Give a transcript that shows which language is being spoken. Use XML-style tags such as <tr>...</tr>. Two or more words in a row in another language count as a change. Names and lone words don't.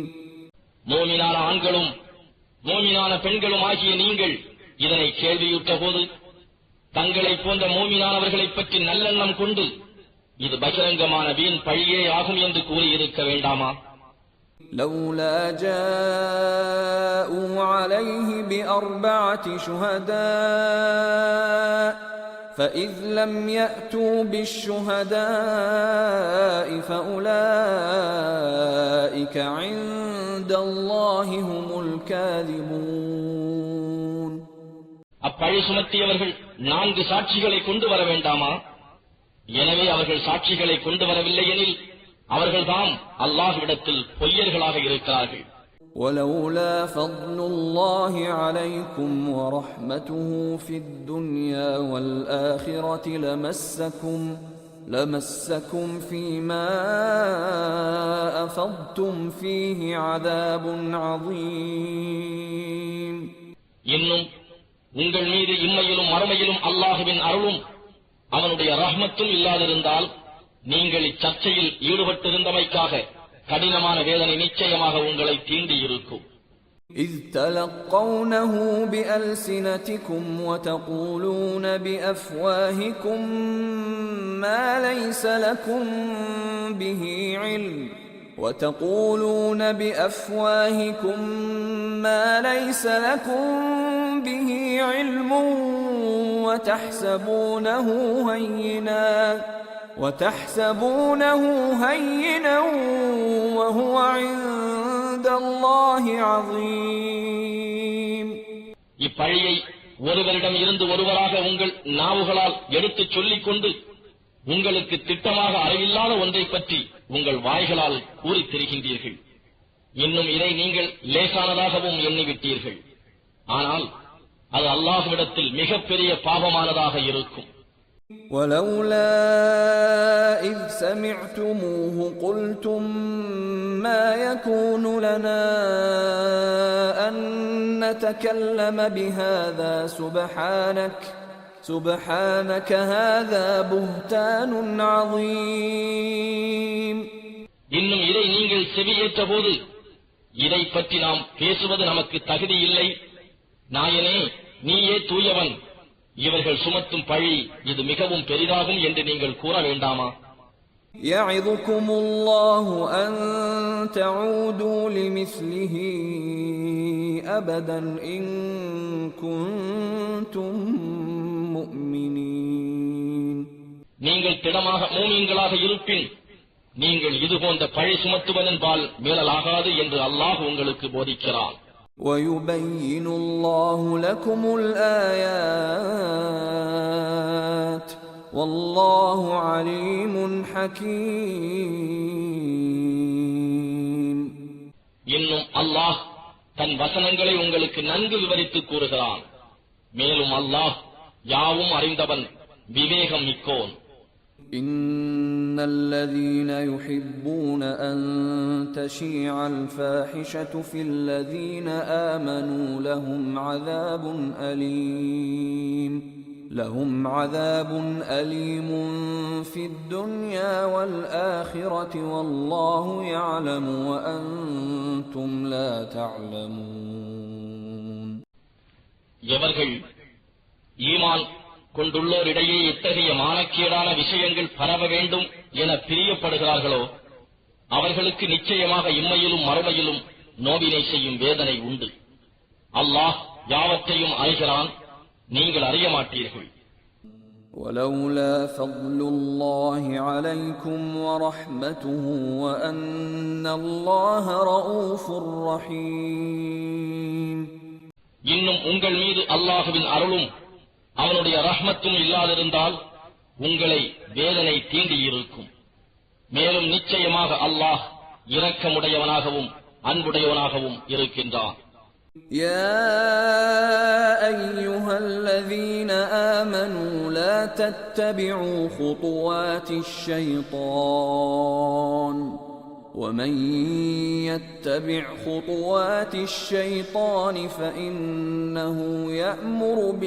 <ta>மோமினான ஆண்களும் மோமினான பெண்களும் ஆகிய நீங்கள் இதனை கேள்வியுற்ற போது தங்களை போன்ற மோமினானவர்களைப் பற்றி நல்லெண்ணம் கொண்டு இது பகிரங்கமான வீண் பழியே ஆகும் என்று கூறியிருக்க வேண்டாமா?</ta> <ar>لولا جاءوا عليه ب4 شهداء فإذ لم يأتوا بالشهداء فأولئك عند الله هم الكاذبون.</ar> <ta>அப்பழி சுமத்தியவர்கள் 4 சாட்சிகளை கொண்டு வர வேண்டாமா? எனவே அவர்கள் சாட்சிகளை கொண்டு வரவில்லை எனில் அவர்கள்தாம் அல்லாஹ்விடத்தில் பொய்யர்களாக இருக்கிறார்கள்.</ta> <ar>ولولا فضل الله عليكم ورحمته في الدنيا والآخرة لمسكم فيما أفضتم فيه عذاب عظيم.</ar> <ta>இன்னும் உங்கள் மீது இம்மையிலும் மறுமையிலும் அல்லாஹ்வின் அருளும் அவனுடைய ரஹ்மத்தும் இல்லாதிருந்தால் நீங்கள் இச்சர்ச்சையில் ஈடுபட்டிருந்தமைக்காக கடினமான வேதனை நிச்சயமாக உங்களை தீண்டியிருக்கும்.</ta> <ar>إذ تلقونه بألسنتكم وتقولون بأفواهكم ما ليس لكم به علم وتحسبونه هينا وهو عند الله عظيم.</ar> <ta>இப்பழியை ஒருவரிடம் இருந்து ஒருவராக உங்கள் நாவுகளால் எடுத்துச் சொல்லிக் கொண்டு உங்களுக்கு திட்டமாக அறிவில்லாத ஒன்றை பற்றி உங்கள் வாய்களால் கூறித் திரிகின்றீர்கள். இன்னும் இதை நீங்கள் லேசானதாகவும் எண்ணிவிட்டீர்கள். ஆனால் அது அல்லாஹ்விடத்தில் மிகப்பெரிய பாவமானதாக இருக்கும்.</ta> <ar>ولولا إذ سمعتموه قلتم ما يكون لنا تكلم بهذا سبحانك هذا بهتان عظيم.</ar> <ta>இன்னும் இதை நீங்கள் செவியேற்ற போது இதை பற்றி நாம் பேசுவது நமக்கு தகுதி இல்லை. நாயனே, நீயே தூயவன். இவர்கள் சுமத்தும் பழி இது மிகவும் பெரிதாகும் என்று நீங்கள் கூற வேண்டாமா?</ta> <ar>يعظكم الله أن تعودوا لمثله أبدا إن كنتم مؤمنين.</ar> <ta>நீங்கள் திடமாக மூமின்களாக இருப்பின் நீங்கள் இது போன்ற பழி சுமத்துவதன்பால் மீளலாகாது என்று அல்லாஹ் உங்களுக்கு போதிக்கிறான்.</ta> <ar>ويبين الله لكم الآيات والله عليم حكيم.</ar> <ta>இன்னும் அல்லாஹ் தன் வசனங்களை உங்களுக்கு நன்கு விவரித்து கூறுகிறான். மேலும் அல்லாஹ் யாவும் அறிந்தவன், விவேகம் மிக்கோன்.</ta> <ar>إن الذين يحبون أن تشيع الفاحشة في الذين آمنوا لهم عذاب أليم في الدنيا والآخرة والله يعلم وأنتم لا تعلمون.</ar> <ta>எவர்கள் ஈமான் கொண்டுள்ளோரிடையே இத்தகைய மானக்கேடான விஷயங்கள் பரவ வேண்டும் என பிரியப்படுகிறார்களோ அவர்களுக்கு நிச்சயமாக இம்மையிலும் மறுமையிலும் நோவினை செய்யும் வேதனை உண்டு. அல்லாஹ் யாவற்றையும் அறிகிறான், நீங்கள் அறிய மாட்டீர்கள்.</ta> <ar>ولولا فضل الله عليكم ورحمته وأن الله رؤوف رحيم.</ar> <ta>இன்னும் உங்கள் மீது அல்லாஹுவின் அருளும் அவனுடைய ரஹ்மத்தும் இல்லாதிருந்தால் உங்களை வேதனை தீண்டியிருக்கும். மேலும் நிச்சயமாக அல்லாஹ் இரக்கமுடையவனாகவும் அன்புடையவனாகவும் இருக்கின்றான்.</ta> <ar>يا أيها الذين آمنوا لا تتبعوا خطوات الشيطان ومن يتبع خطوات الشيطان فإنه يأمر</ar>